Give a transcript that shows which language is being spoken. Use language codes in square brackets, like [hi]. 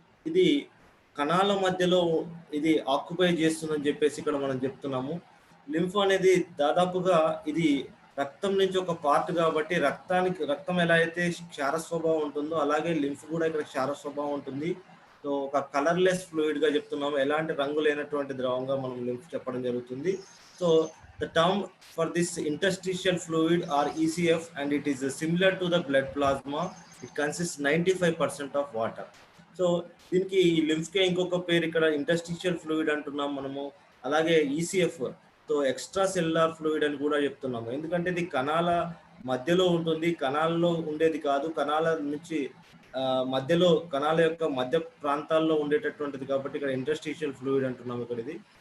[te] ఇది కణాల మధ్యలో ఇది ఆక్యుపై చేస్తుందని చెప్పేసి ఇక్కడ మనం చెప్తున్నాము. లింఫ్ అనేది దాదాపుగా ఇది రక్తం నుంచి ఒక పార్ట్ కాబట్టి రక్తం ఎలా అయితే క్షార స్వభావం ఉంటుందో అలాగే లింఫ్ కూడా ఇక్కడ క్షార స్వభావం ఉంటుంది. సో ఒక కలర్లెస్ ఫ్లూయిడ్ గా చెప్తున్నాము, ఎలాంటి రంగు లేనటువంటి ద్రవంగా మనం లింఫ్ చెప్పడం జరుగుతుంది. [en] So the term for this interstitial fluid or ECF, and it is similar to the blood plasma. It consists 95% of water. [te] So దీనికి ఈ లింఫ్ కే ఇంకొక పేరు ఇక్కడ ఇంటర్స్టిషియల్ ఫ్లూయిడ్ అంటున్నాం మనము. అలాగే ECF, so extra cellular fluid అని కూడా చెప్తున్నాము. ఎందుకంటే ఇది కణాల మధ్యలో ఉంటుంది, కణాలలో ఉండేది కాదు, కణాల నుంచి మధ్యలో కణాల యొక్క మధ్య ప్రాంతాల్లో ఉండేటటువంటిది కాబట్టి ఇక్కడ ఇంటర్స్టిషియల్ ఫ్లూయిడ్ అంటున్నాము ఇక్కడ ఇది.